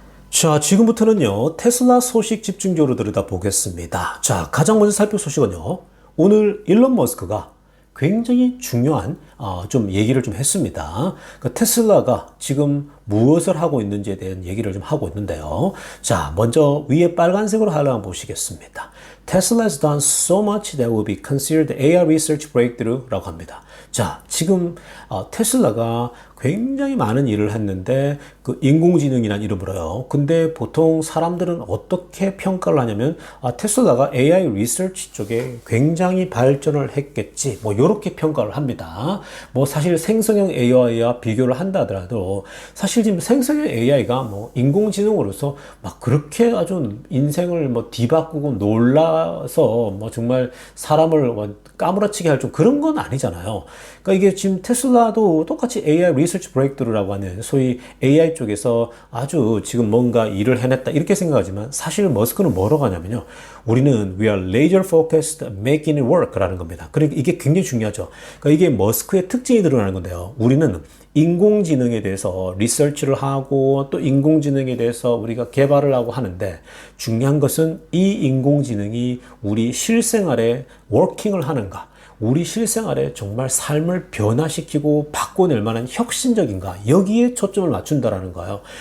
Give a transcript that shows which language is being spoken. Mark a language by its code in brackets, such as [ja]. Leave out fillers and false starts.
[ko] 자, 지금부터는요 테슬라 소식 집중적으로 들여다보겠습니다. 자, 가장 먼저 살펴볼 소식은요 오늘 일론 머스크가 굉장히 중요한 좀 얘기를 좀 했습니다. 그러니까 테슬라가 지금 무엇을 하고 있는지에 대한 얘기를 좀 하고 있는데요. 자, 먼저 위에 빨간색으로 하나 보시겠습니다. [en] Tesla has done so much that will be considered AI research breakthrough라고 [ko] 합니다. 자, 지금 테슬라가 굉장히 많은 일을 했는데 그 인공지능이라는 이름으로요. 근데 보통 사람들은 어떻게 평가를 하냐면 테슬라가 AI 리서치 쪽에 굉장히 발전을 했겠지. 뭐 이렇게 평가를 합니다. 뭐 사실 생성형 AI와 비교를 한다 하더라도 사실 사실 지금 생성형 AI가 뭐 인공지능으로서 막 그렇게 아주 인생을 뭐 뒤바꾸고 놀라서 뭐 정말 사람을 뭐 까무러치게 할 좀 그런 건 아니잖아요. 그러니까 이게 지금 테슬라도 똑같이 AI 리서치 브레이크드루라고 하는 소위 AI 쪽에서 아주 지금 뭔가 일을 해냈다 이렇게 생각하지만 사실 머스크는 뭐라고 하냐면요. 우리는 [en] we are laser focused making it work라는 겁니다. [ko] 그러니까 이게 굉장히 중요하죠. 그러니까 이게 머스크의 특징이 드러나는 건데요. 우리는 인공지능에 대해서 리서치를 하고 또 인공지능에 대해서 우리가 개발을 하고 하는데 중요한 것은 이 인공지능이 우리 실생활에 워킹을 하는가, 우리 실생활에 정말 삶을 변화시키고 바꿔낼 만한 혁신적인가, 여기에 초점을 맞춘다라는 거예요.